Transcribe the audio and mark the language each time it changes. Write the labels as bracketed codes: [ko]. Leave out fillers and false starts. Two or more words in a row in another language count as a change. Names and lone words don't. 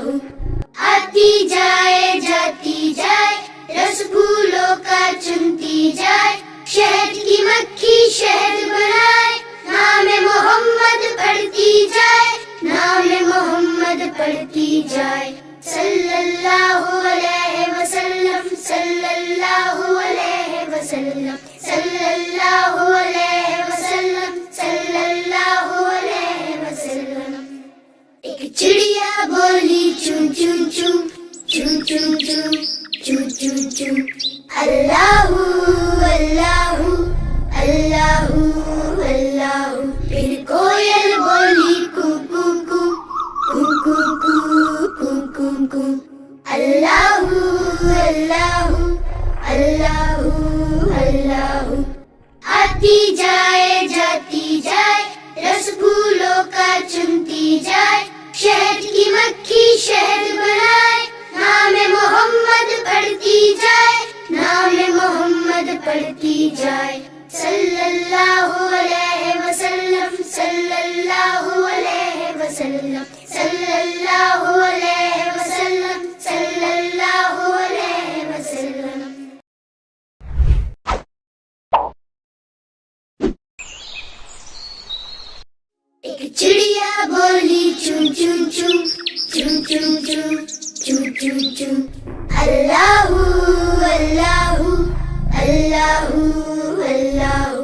[ur] آتی جائے جاتی جائے، رس پھولوں کا چنتی جائے، شہد کی مکھی شہد بنائے، نام محمد پڑھتی جائے، نام محمد پڑھتی جائے، [ar] صلی اللہ علیہ وسلم، صلی اللہ علیہ وسلم، صلی اللہ علیہ وسلم، صلی اللہ علیہ وسلم۔ [ur] ایک چڑیا بولی چون choo choo, choo choo choo. [ar] اللهُ، اللهُ، اللهُ، اللهُ. [ur] پھر کوئل بولی कू कू कू, कू कू कू, कू कू कू. [ar] اللهُ، اللهُ، اللهُ، اللهُ. [ur] آتی جائے جاتی جائے، رس پھولوں کا چنتی جائے، شہد کی مکھی شہد بنائے، نام محمد پڑھتی جائے، نام محمد پڑھتی جائے. [ar] صلى الله عليه وسلم، صلى الله عليه وسلم، صلى الله عليه وسلم، صلى الله عليه وسلم. [ur] ایک چڑیا بولی चूं चूं चूं, चूं चूं चूं, चूं चूं चूं. [ar] اللهُ اللهُ، اللهُ اللهُ.